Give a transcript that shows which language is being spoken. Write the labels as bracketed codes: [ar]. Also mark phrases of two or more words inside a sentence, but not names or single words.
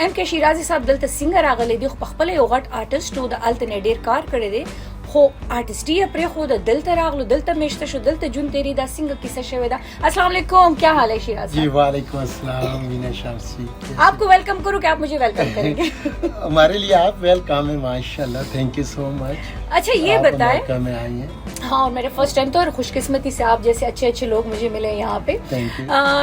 [ps] شیرازي صاحب دلته څنګه راغلی دی؟ خو په خپله یو غټ آرټسټ و، د هلته نه ډېر کار کړی دی، خو آرټسټي یې پرېښوده، دلته راغلو، دلته میشته شو، دلته جون تیری، دا څنګه کیسه شوې ده؟ [ar] السلام علیکم، [ur] کیا حال ہے شیراز جی صاحب؟ [ar] وعلیکم السلام وینا شمسی. [ur] آپ کو ویلکم کروں کہ آپ مجھے ویلکم کریں گے؟ ہمارے لیے آپ ویلکم ہیں [ar] ماشاء اللہ, [en] thank you so much. [ur] اچھا یہ بتائیں, امریکہ میں آئی ہیں. ہاں میرے [en] first time [ur] تو, اور خوش قسمتی سے آپ جیسے اچھے اچھے لوگ مجھے ملے یہاں پہ. [en] thank you.